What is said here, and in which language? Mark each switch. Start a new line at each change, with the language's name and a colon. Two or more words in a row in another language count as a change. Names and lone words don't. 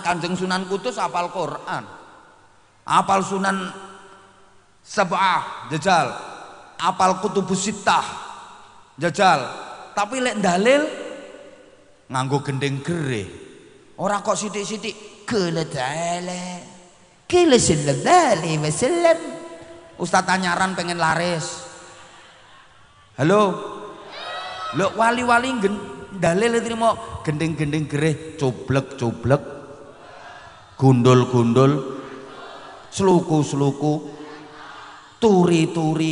Javanese: Kanjeng Sunan Kudus hafal Quran. Hafal Sunan Sab'ah, jajal. Hafal Kutubus Sittah, jajal. Tapi lek dalil nganggo gendeng gereh. Ora kok sithik-sithik
Arabic: qala ta'ala qala sallallahu alaihi wasallam.
Javanese: Ustaz anyaran pengen laris. Halo. Lho wali-wali dalil trimo gendeng-gendeng gereh, coblek-coblek, gundul-gundul, sluku-sluku, turi-turi.